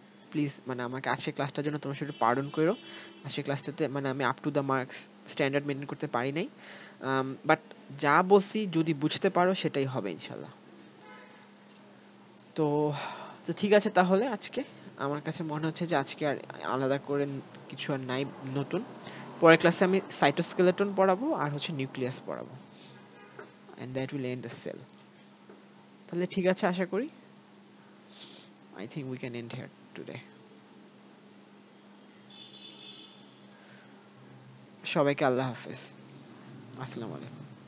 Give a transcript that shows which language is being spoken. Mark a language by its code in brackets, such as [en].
[bn] Please মানে আমাকে আজকের ক্লাসটার জন্য তোমরা সেটা পার্ডন করো। আজকের ক্লাসটাতে মানে আমি [en] up to the marks standard maintain [bn] করতে পারি নাই, বাট যা বলছি যদি বুঝতে পারো সেটাই হবে ইনশাল্লাহ। তো তো ঠিক আছে, তাহলে আজকে আমার কাছে মনে হচ্ছে যে আজকে আর আলাদা করে কিছু আর নাই নতুন। পরের ক্লাসে আমি সাইটোস্কেলেটন পড়াবো আর হচ্ছে নিউক্লিয়াস পড়াবো, [en] and that will end the cell. [bn] তাহলে ঠিক আছে, আশা করি [en] I think we can end here today. [bn] সবাইকে আল্লাহ হাফেজ, আসসালামু আলাইকুম।